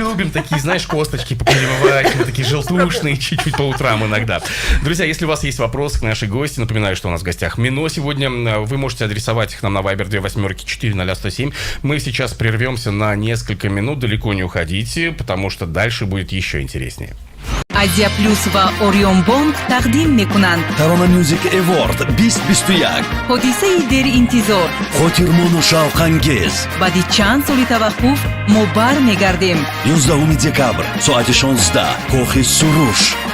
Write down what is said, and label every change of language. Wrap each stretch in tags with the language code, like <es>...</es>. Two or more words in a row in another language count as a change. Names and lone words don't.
<ru>любим такие, знаешь, косточки попрививать, мы такие желтушные, чуть-чуть по утрам иногда. Друзья, если у вас есть вопросы к нашей гости, напоминаю, что у нас в гостях Мино сегодня, вы можете адресовать их нам на Viber 28-40107. Мы сейчас прервемся на несколько минут, далеко не уходите, потому что дальше будет еще интереснее.</ru> <tg>Азия Плюс ва Орион Бонг тақдим мекунанд. Tarona Music Award 2021. ҳодисаи деринтизор. Хотирмону шавқангез. баъди чанд соли таваққуф мо бармегардем. 11 декабр соати 16 кохи Суруш.</tg>